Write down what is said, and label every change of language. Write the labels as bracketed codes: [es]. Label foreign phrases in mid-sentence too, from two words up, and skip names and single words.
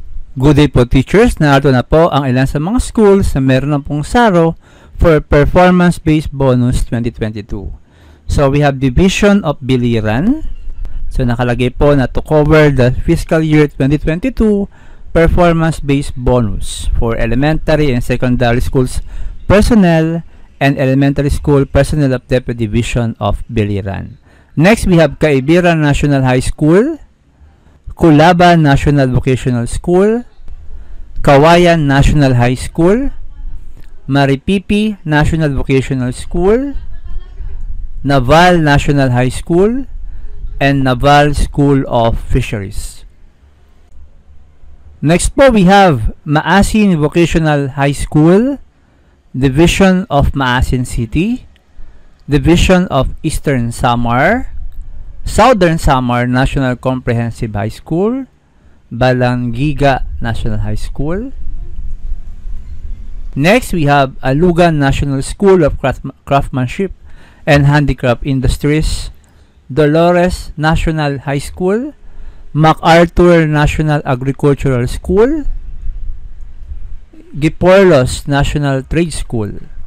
[en] Good day [tl] po teachers, narito na po ang ilan sa mga schools na meron na pong SARO for Performance-Based Bonus 2022. [en] So we have Division of Biliran. So [tl] nakalagay po na [en] to cover the fiscal year 2022 Performance-Based Bonus for elementary and secondary schools personnel and elementary school personnel of Deputy Division of Biliran. Next we have Kaibiran National High School, Culaban National Vocational School, Kawayan National High School, Maripipi National Vocational School, Naval National High School, and Naval School of Fisheries. [tl] Next po [en] we have Maasin Vocational High School, Division of Maasin City, Division of Eastern Samar, Southern Samar National Comprehensive High School, Balangiga National High School. Next, we have Alugan National School of Craftsmanship and Handicraft Industries, Dolores National High School, MacArthur National Agricultural School, Giporlos National Trade School.